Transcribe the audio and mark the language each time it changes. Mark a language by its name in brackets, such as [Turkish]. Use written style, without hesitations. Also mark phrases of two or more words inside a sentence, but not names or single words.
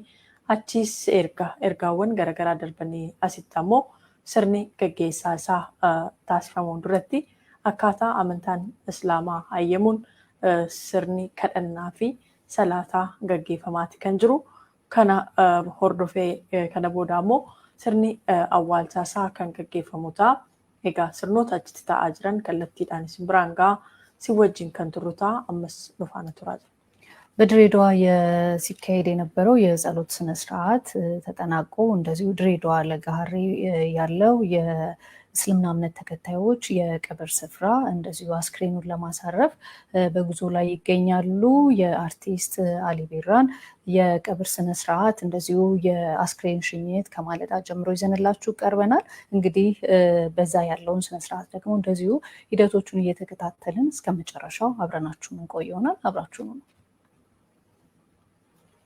[Oromo] Achis ergaawwan garaagaraa darbanii asitti ammoo sirni gaggeessaa isaa taasifamuun duratti akkaataa amantaan islaamaa hayyamuun sirni kadhannaa fi salaataa gaggeeffamaati kan jiru. Kana hordofee kana booda ammoo sirni awwaalchaa isaa kan gaggeeffamu ta'a. Egaa sirnoota achitti ta'aa jiran kallattiidhaan isin biraan gahaa si wajjin kan turru ta'a. Ammas nu faana turaa jira. [Amharic] በድሬዳዋ ሲካሄድ የነበረው የጸሎት ስነ ስርዓት ተጠናቆ እንደዚሁ ድሬዳዋ ለጋሃሪ ያለው የእስልምና እምነት ተከታዮች የቀብር ስፍራ እንደዚሁ አስክሬኑን ለማሳረፍ በጉዞ ላይ ይገኛሉ። የአርቲስት አሊ ቢራን የቀብር ስነ ስርዓት እንደዚሁ የአስክሬን ሽኝት ከማለዳ ጀምሮ ይዘንላችሁ ቀርበናል። እንግዲህ በዛ ያለውን ስነ ስርዓት ደግሞ እንደዚሁ ሂደቶቹን እየተከታተልን እስከ መጨረሻው አብረናችሁ እንቆይ ይሆናል። አብራችሁ ነው።